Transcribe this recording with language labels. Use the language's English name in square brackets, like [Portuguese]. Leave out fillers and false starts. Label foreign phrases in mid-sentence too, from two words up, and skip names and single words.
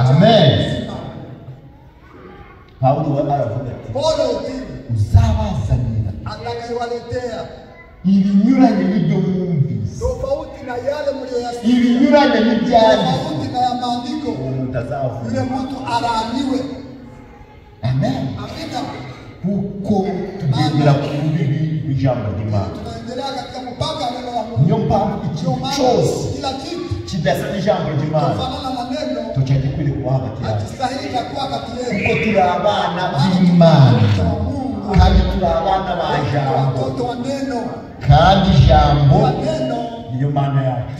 [Kinyarwanda] Amen. Paulo aravuga ati uzabazanira ibinyuranye n'ibyo mwumvise ibinyuranye n'ibyanditswe [Swahili] yule mtu alaaniwe. [Kinyarwanda] Amen. Kuko tugendera ku bibi ijambo ry'Imana niyo mpamvu ikintu cyose kidasa n'ijambo ry'Imana tucyaje kwiri kuba hagati yacu kuko turi abana b'Imana kandi turi abana ba jambo kandi jambo niyo mana yacu.